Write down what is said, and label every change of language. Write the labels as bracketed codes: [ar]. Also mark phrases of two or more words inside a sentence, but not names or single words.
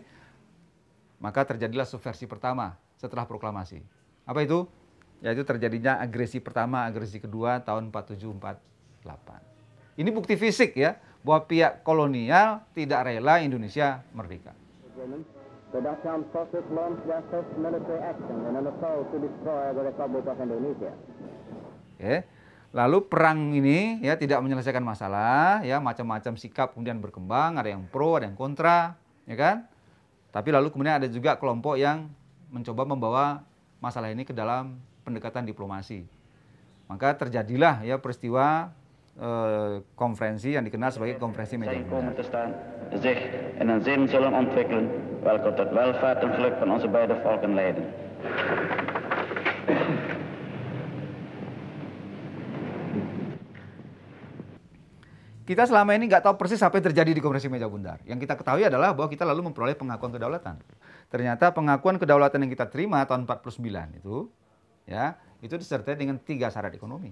[id] Maka terjadilah subversi pertama setelah proklamasi. Apa itu? Yaitu terjadinya agresi pertama, agresi kedua tahun 47-48. Ini bukti fisik ya, bahwa pihak kolonial tidak rela Indonesia merdeka. [en] The Dutch Armed Forces launched their first military action in an assault to destroy the Republic of Indonesia. [id] Oke. Lalu perang ini ya tidak menyelesaikan masalah, ya macam-macam sikap kemudian berkembang, ada yang pro, ada yang kontra, ya kan? Tapi lalu kemudian ada juga kelompok yang mencoba membawa masalah ini ke dalam pendekatan diplomasi. Maka terjadilah ya peristiwa konferensi yang dikenal sebagai konferensi meja bundar. [nl] zich in een zin zullen ontwikkelen welke tot welvaart en geluk van onze beide volken leiden. [id] Kita selama ini nggak tahu persis apa yang terjadi di konferensi meja bundar. Yang kita ketahui adalah bahwa kita lalu memperoleh pengakuan kedaulatan. Ternyata pengakuan kedaulatan yang kita terima tahun 49 itu, ya, itu disertai dengan 3 syarat ekonomi.